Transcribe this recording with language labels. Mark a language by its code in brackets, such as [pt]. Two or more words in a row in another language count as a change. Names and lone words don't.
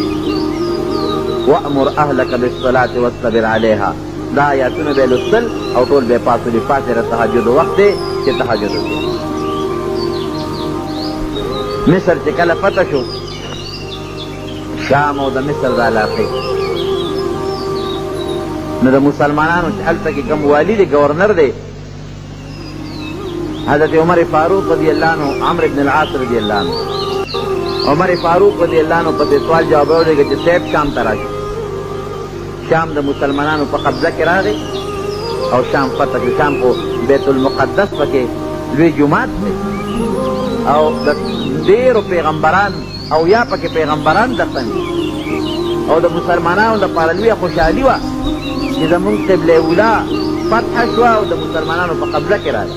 [ar] وامر اهلک بالصلاة واصطبر علیها [ps] دا آیاتونه به یې لوستل او ټول به یې پاڅولي پاڅېږه تهجد وخت دی چې تهجد وکړي مصر چې کله فتح شو شام او د مصر د علاقې نو د مسلمانانو چې هلته کې کوم والي دی ګورنر دی حضرت عمر فاروق [ar] رضی اللہ عنہ [ps] عمرو بن العاص [ar] رضی اللہ عنہ [ps] عمر فاروق [ar] رضی اللہ عنہ [ps] په سوال جواب ورکړي چې صاحب شام ته راشي. شام د مسلمانانو په قبضه کې راغی او شام فتح شو. شام په بیت المقدس پکې لوی جومات دی او د ډېرو پیغمبران او یا پکې پیغمبران دفن او د مسلمانانو لپاره لویه خوشحالي وه چې زمونږ قبله اولا فتح شوه او د مسلمانانو په قبضه کې راغی.